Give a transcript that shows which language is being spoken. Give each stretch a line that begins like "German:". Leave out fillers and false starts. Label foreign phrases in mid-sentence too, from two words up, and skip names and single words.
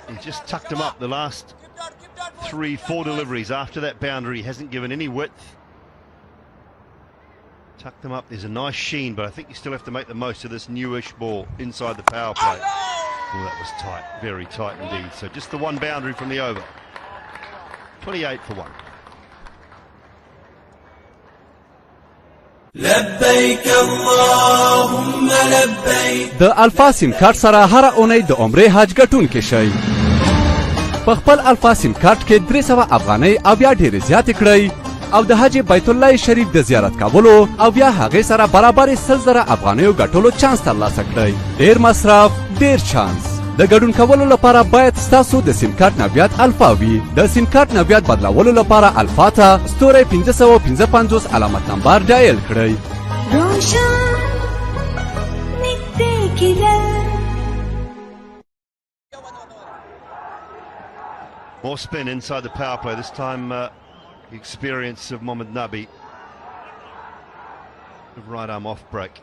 English: He just tucked him up the last 3-4 deliveries after that boundary. He hasn't given any width. Tucked them up. There's a nice sheen, but I think you still have to make the most of this newish ball inside the power play. Oh, that was tight. Very tight indeed. So just the one boundary from the over. 28 for 1.
Pashto: د الفا سیم کارت سره هر اونۍ د عمرې حج ګټونکي شئ. په خپل الفا سیم کارت کې 300 افغانۍ او بیا ډېرې زیاتې کړئ او د حج بیت الله شریف د زیارت کولو او بیا هغې سره برابر 100,000 افغانیو ګټلو چانس ترلاسه کړئ. ډېر مصرف، ډېر چانس. د ګډون کولو لپاره باید ستاسو د سیم کارت نویات الفا وي. د سیم کارت نویات بدلولو لپاره الفا ته ستوری 555 علامت نمبر ډایل کړئ.
English: More spin inside the power play. This time the experience of Mohammad Nabi. Right arm off break.